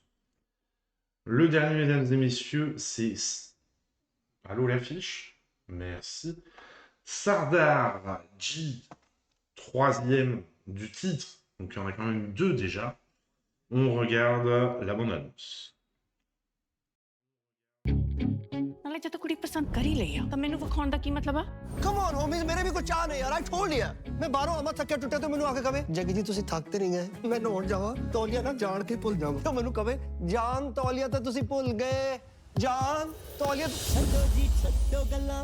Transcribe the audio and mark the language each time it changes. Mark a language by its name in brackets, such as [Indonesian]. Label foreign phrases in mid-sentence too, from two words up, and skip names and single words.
[French] Le dernier, mesdames et messieurs, c'est... Allô l'affiche? Merci. Sardar G, troisième du titre. Donc il y en a quand même deux déjà. On regarde la bande-annonce. [Punjabi] ਨਾਲੇ ਜੇ ਤੂੰ ਕੁੜੀ ਪਸੰਦ ਕਰ ਹੀ ਲਈ ਆ ਤਾਂ ਮੈਨੂੰ ਵਿਖਾਉਣ ਦਾ ਕੀ ਮਤਲਬ ਆ [English] come on homies [Punjabi] ਮੇਰੇ ਵੀ ਕੁਝ ਚਾਹ ਨਹੀਂ ਯਾਰ [English] I told you [Punjabi] ਮੈਂ ਬਾਹਰੋਂ ਆਵਾਂ ਥੱਕਿਆ ਟੁੱਟਿਆ ਤੇ ਮੈਨੂੰ ਆ ਕੇ ਕਵੇ ਜੱਗੀ ਜੀ ਤੁਸੀਂ ਥੱਕ ਤੇ ਨਹੀਂ ਗਏ ਮੈਂ ਨਹਾਉਣ ਜਾਵਾਂ ਤੌਲੀਆ ਨਾ ਜਾਣ ਕੇ ਭੁੱਲ ਜਾਵਾਂ ਤਾਂ ਮੈਨੂੰ ਕਵੇ ਜਾਨ ਤੌਲੀਆ ਤਾਂ ਤੁਸੀਂ ਭੁੱਲ ਗਏ ਜਾਨ ਤੌਲੀਆ ਛੱਡੋ ਜੀ ਛੱਡੋ ਗੱਲਾਂ